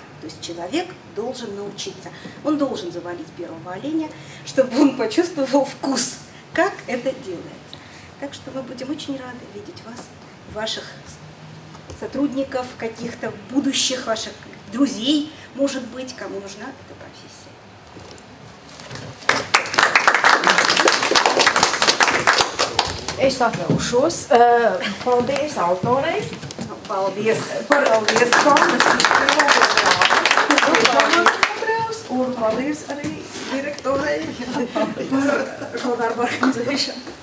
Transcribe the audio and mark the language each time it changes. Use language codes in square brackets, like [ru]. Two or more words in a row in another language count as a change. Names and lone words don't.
[ru] То есть человек должен научиться. Он должен завалить первого оленя, чтобы он почувствовал вкус, как это делается. Так что мы будем очень рады видеть вас, ваших сотрудников, каких-то будущих ваших друзей, может быть, кому нужна эта профессия. [lv] Es atļaušos. Paldies autorei. Paldies. Paldies un paldies arī direktorei par šo darbu organizēšanu.